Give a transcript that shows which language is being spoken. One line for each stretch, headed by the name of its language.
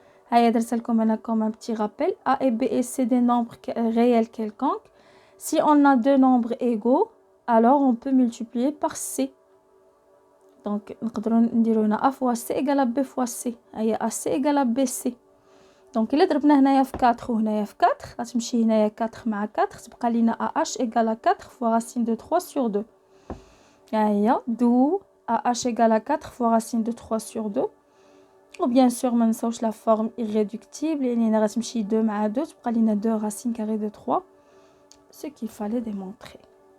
Arabic: هيا درت لكم انا
French: comme un petit rappel A et B et C des nombres réels quelconques. si on a deux nombres égaux alors on peut multiplier par C. donc
Arabic: نقدروا نديرو هنا
French: A fois C égale à B fois C. هيا AC égale à BC.
Arabic: دونك الا ضربنا هنايا في 4 وهنايا في 4 غتمشي هنايا 4 مع 4 تبقى لينا
French: AH égale à 4 fois racine de 3 sur 2. ها هي دو AH égale à 4 fois racine de 3 sur 2. و bien sûr
Arabic: ما نساوش
French: لا فورم irréductible
Arabic: يعني غتمشي 2 مع 2 تبقى لينا
French: 2 racine carrée de 3, ce qu'il fallait démontrer.